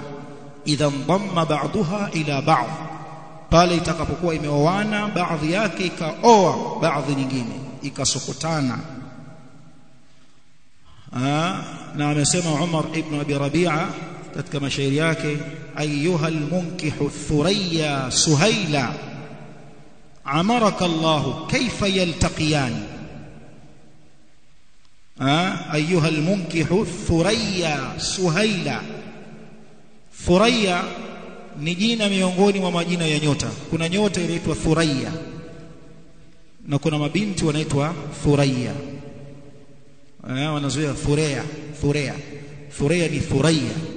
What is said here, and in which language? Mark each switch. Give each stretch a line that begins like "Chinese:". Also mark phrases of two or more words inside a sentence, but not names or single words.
Arabic: إذا ضم بعضها إلى بعض,
Swahili: pale itakapokuwa imeoana baadhi yake ikaoa baadhi nyingine, ikasokotana. Na amesema Umar ibn Abi Rabi'a katika mashairi yake,
Arabic: أيها المنكح الثريا سهيلا عمرك الله كيف يلتقيان. أيها المنكح الثريا سهيلا.
Swahili: Thuraya ni jina miongoni mwa majina ya nyota. Kuna nyota inaitwa Thuraya na kuna mabinti wanaitwa Thuraya. Wanazoea Thurea ni Thuraya.